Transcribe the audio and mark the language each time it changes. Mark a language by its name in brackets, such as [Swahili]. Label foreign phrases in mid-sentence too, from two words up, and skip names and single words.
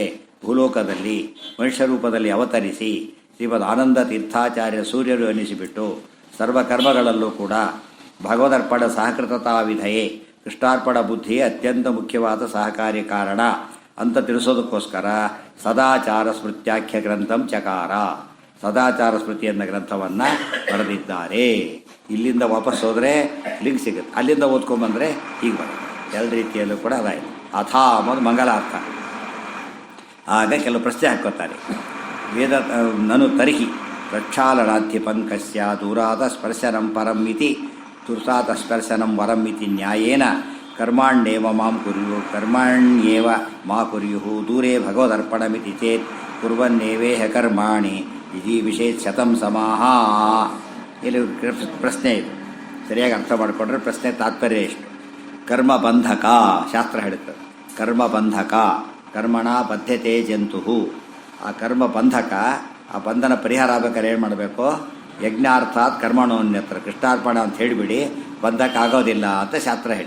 [Kannada] ಭೂಲೋಕದಲ್ಲಿ ಮನುಷ್ಯ ರೂಪದಲ್ಲಿ ಅವತರಿಸಿ ಶ್ರೀಮದ್ ಆನಂದ ತೀರ್ಥಾಚಾರ್ಯ ಸೂರ್ಯರು ಎನಿಸಿಬಿಟ್ಟು ಸರ್ವಕರ್ಮಗಳಲ್ಲೂ ಕೂಡ [Sanskrit] ಭಗವದರ್ಪಣ ಸಹಕೃತತಾ ವಿಧಯೇ [Kannada] ಕೃಷ್ಣಾರ್ಪಣ ಬುದ್ಧಿಯೇ ಅತ್ಯಂತ ಮುಖ್ಯವಾದ ಸಹಕಾರಿ ಕಾರಣ ಅಂತ ತಿಳಿಸೋದಕ್ಕೋಸ್ಕರ [Sanskrit] ಸದಾಚಾರ ಸ್ಮೃತ್ಯಾಖ್ಯ ಗ್ರಂಥಂ ಚಕಾರ, [Kannada] ಸದಾಚಾರ ಸ್ಮೃತಿ ಎನ್ನ ಗ್ರಂಥವನ್ನು ಬರೆದಿದ್ದಾರೆ. ಇಲ್ಲಿಂದ ವಾಪಸ್ ಹೋದರೆ ಲಿಂಕ್ ಸಿಗುತ್ತೆ, ಅಲ್ಲಿಂದ ಓದ್ಕೊಂಬಂದರೆ ಹೀಗೆ ಬರುತ್ತೆ. ಎಲ್ಲ ರೀತಿಯಲ್ಲೂ ಕೂಡ ಅದಾಯಿತು. ಅಥಾ ಅನ್ನೋದು ಮಂಗಲಾರ್ಥ. ಆಗ ಕೆಲವು ಪ್ರಶ್ನೆ ಹಾಕ್ಕೋತಾರೆ. [Sanskrit] ವೇದ ನನು ತರ್ಹಿ ಪ್ರಕ್ಷಾಳನಾಧ್ಯ ಪಂಕಸ್ಯ ದೂರಾದ ಸ್ಪರ್ಶನಂ ಪರಂ ಇತಿ ತುರ್ಸಾತ ಸ್ಪರ್ಶನಂ ವರಂ ಇತಿ ನ್ಯಾಯೇನ ಕರ್ಮಾಣ್ಯೇವ ಮಾಂ ಕುರ್ಯು ಕರ್ಮಾಣ್ಯೇವ ಮಾ ಕುರ್ಯು ದೂರೇ ಭಗವದರ್ಪಣಮಿತಿ ಚೇತ್ ಕುರ್ವನ್ನೇವೇಹ ಕರ್ಮಾಣಿ ಇತಿ ವಿಶೇಷ ಶತಂ ಸಮಾಹ. [Kannada] ಇಲ್ಲಿ ಪ್ರಶ್ನೆ ಇದೆ, ಸರಿಯಾಗಿ ಅರ್ಥ ಮಾಡಿಕೊಂಡ್ರೆ ಪ್ರಶ್ನೆ ತಾತ್ಪರ್ಯ ಎಷ್ಟು. ಕರ್ಮಬಂಧಕ ಶಾಸ್ತ್ರ ಹೇಳುತ್ತದೆ. ಕರ್ಮಬಂಧಕ [Sanskrit] ಕರ್ಮಣ ಬದ್ಧತೆ ಜಂತು. [Kannada] ಆ ಕರ್ಮಬಂಧಕ, ಆ ಬಂಧನ ಪರಿಹಾರ ಆಗ್ಬೇಕಾದ್ರೆ ಏನು ಮಾಡಬೇಕು, [Sanskrit] ಯಜ್ಞಾರ್ಥಾತ್ ಕರ್ಮಣೋನ್ಯತ್ರ [Kannada] ಕೃಷ್ಣಾರ್ಪಣ ಅಂತ ಹೇಳಿಬಿಡಿ, ಬಂಧಕ ಆಗೋದಿಲ್ಲ ಅಂತ ಶಾಸ್ತ್ರ ಹೇಳಿ.